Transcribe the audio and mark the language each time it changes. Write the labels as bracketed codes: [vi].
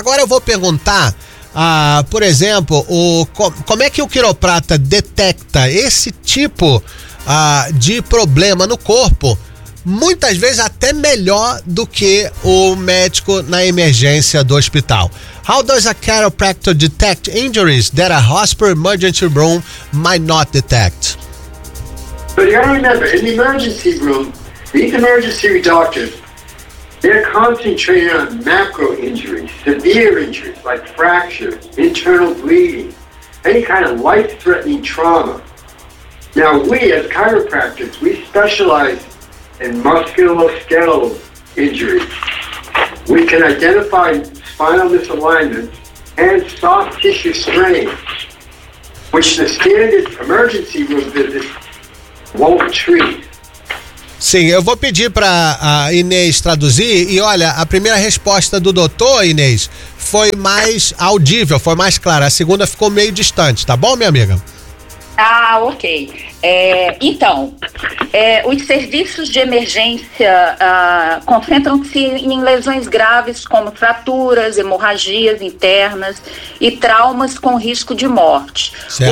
[pt] Agora eu vou perguntar, por exemplo, como é que o quiroprata detecta esse tipo de problema no corpo? Muitas vezes até melhor do que o médico na emergência do hospital. [en] How does a chiropractor detect injuries that a hospital emergency room might not detect? But you gotta remember, in the emergency room, these emergency doctors, they're concentrating on macro injuries, severe injuries like fractures, internal bleeding, any kind of life-threatening trauma. Now, we as chiropractors, we specialize and musculoskeletal injuries. We can identify spinal misalignments and soft tissue strains, which the standard emergency room visits won't treat. [pt] Sim, eu vou pedir para a Inês traduzir e olha, a primeira resposta do doutor, Inês, foi mais audível, foi mais clara. A segunda ficou meio distante, tá bom, minha amiga? Ah, ok. Então, os serviços de emergência concentram-se em lesões graves como fraturas, hemorragias internas e traumas com risco de morte. Certo.